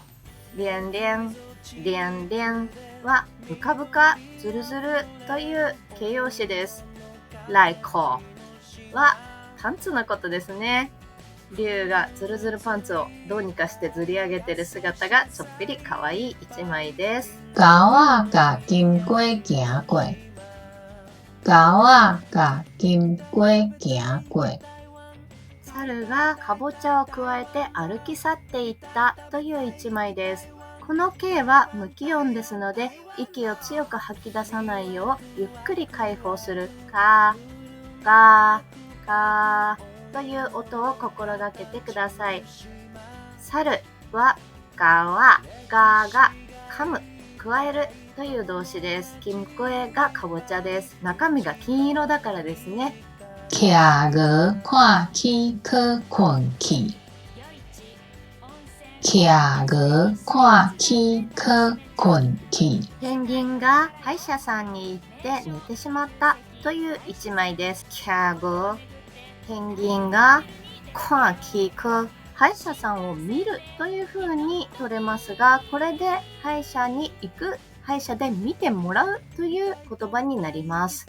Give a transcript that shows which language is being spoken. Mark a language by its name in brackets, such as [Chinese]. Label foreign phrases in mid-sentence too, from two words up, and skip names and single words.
[Japanese] 連連はブカブカ、ずるずるという形容詞です。来客はパンツのことですね。竜がずるずるパンツをどうにかしてずり上げてる姿がちょっぴり可愛い1枚です。 [Min Nan Chinese] 狗仔甲金龜行過。狗仔甲金龜行過。 [Japanese] 猿がかぼちゃをくわえて歩き去っていったという1枚です。この形は無気音ですので、息を強く吐き出さないようゆっくり解放するカー、ガー、カーという音を心がけてください。猿はガワ、ガーが噛む、くわえるという動詞です。金龟がかぼちゃです。中身が金色だからですね。 [Min Nan Chinese] 徛鵝看起去困去。徛鵝看起去困去。 [Japanese] ペンギンが歯医者さんに行って寝てしまったという一枚です。キャゴ、ペンギンが [Min Nan Chinese] 看起去、 [Japanese] 歯医者さんを見るという風に取れますが、これで歯医者に行く、歯医者で見てもらうという言葉になります。